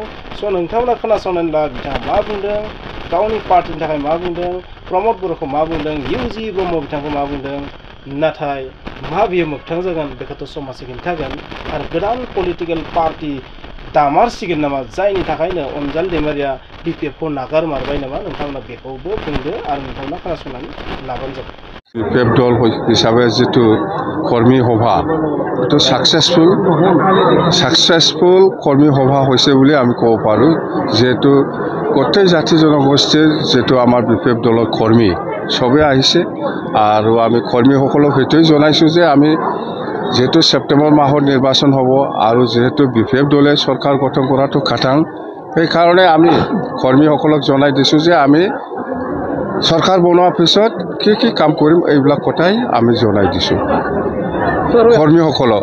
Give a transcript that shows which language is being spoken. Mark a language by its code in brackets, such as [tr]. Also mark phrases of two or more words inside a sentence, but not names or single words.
[brx] स' नोंथांमोना खोनासंनानै ला बिथाङा मा बुंदों गावनि पार्टीनि थाखाय मा बुंदों प्रमद बर'खौ मा बुंदों इउजि ब्रह्म बिथांखौ मा बुंदों नाथाय मा बियो मोगथां जागोन बेखौथ' समाजआ खिन्थागोन आरो गोदान पलिटिकेल पार्टी दामारसिगोन नामा जायनि थाखायनो अनजालि दैमारिया बिपिएफखौ नागारमारबाय नामा नोंथांमोना बेखौबो बुंदो आरो नोंथांमोना खोनासंनानै लाबानो जाबाय। बिपिएफ दल हिसाबै जितु कर्मी सभा [as] এইটো সাকসেসফুল কৰ্মী সভা হৈছে বুলি আমি ক'ব পাৰোঁ যেহেতু গোটেই জাতি জনগোষ্ঠীৰ যেটো আমাৰ বিপিএফ দলৰ কৰ্মী সবে আহিছে আৰু আমি কৰ্মীসকলক সেইটোই জনাইছোঁ যে আমি যেহেতু সেপ্টেম্বৰ মাহত নিৰ্বাচন হ'ব আৰু যেহেতু বিপিএফ দলে চৰকাৰ গঠন কৰাটো খাটাং সেইকাৰণে আমি কৰ্মীসকলক জনাই দিছোঁ যে আমি চৰকাৰ বনোৱাৰ পিছত কি কাম কৰিম এইবিলাক কথাই আমি জনাই দিছোঁ কৰ্মীসকলক।